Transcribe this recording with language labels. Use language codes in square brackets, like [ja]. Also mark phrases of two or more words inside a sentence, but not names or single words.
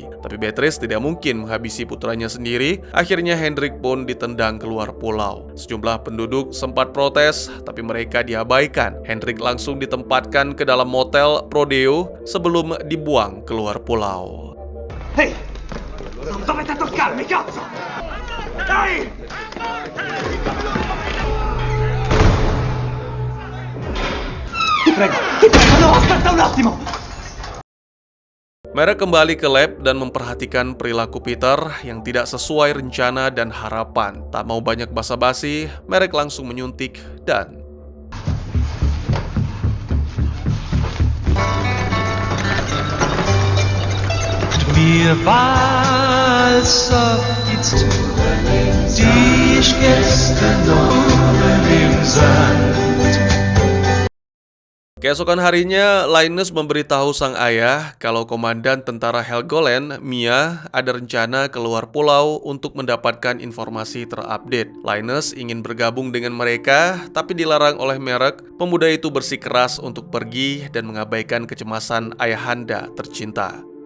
[id] Tapi Beatrice tidak mungkin menghabisi putranya sendiri. Akhirnya Hendrik pun ditendang keluar pulau. Sejumlah penduduk sempat protes, tapi mereka diabaikan. Hendrik langsung ditempatkan ke dalam motel Prodeo sebelum dibuang keluar pulau. [it] Hei! Dovete toccarmi, cazzo! Dai! Ti prego, no, aspetta un attimo! [id] Marek kembali ke lab dan memperhatikan perilaku Peter yang tidak sesuai rencana dan harapan. Tak mau banyak basa-basi, Marek langsung menyuntik dan... [de] Wir walsen jetzt die Gäste noch im Sand. [id] Keesokan harinya, Linus memberitahu sang ayah kalau komandan tentara Helgoland, Mia, ada rencana keluar pulau untuk mendapatkan informasi terupdate. Linus ingin bergabung dengan mereka, tapi dilarang oleh Merrick. Pemuda itu bersikeras untuk pergi dan mengabaikan kecemasan ayahanda tercinta.